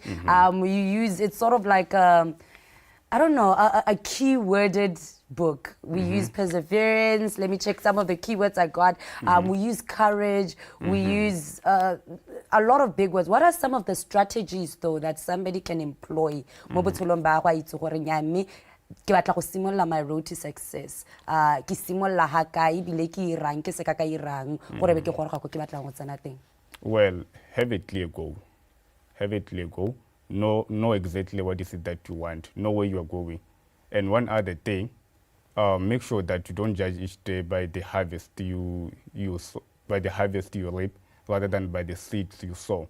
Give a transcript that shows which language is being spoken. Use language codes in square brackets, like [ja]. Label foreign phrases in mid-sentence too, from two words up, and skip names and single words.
[en] You use, it's sort of like I don't know, a key-worded book. We use perseverance. Let me check some of the keywords I got. We use courage. We use a lot of big words. What are some of the strategies, though, that somebody can employ? [tn] Ke batla go simolla [en] my road to success. [tn] Ke simolla ha kae bile ke irang ke se ka irang gore be ke gore ga go ke batla go tsena teng. [en] Well, have a clear goal. Have a clear goal. Know exactly what is it that you want. Know where you are going. And one other thing, make sure that you don't judge each day by the harvest you reap, rather than by the seeds you sow.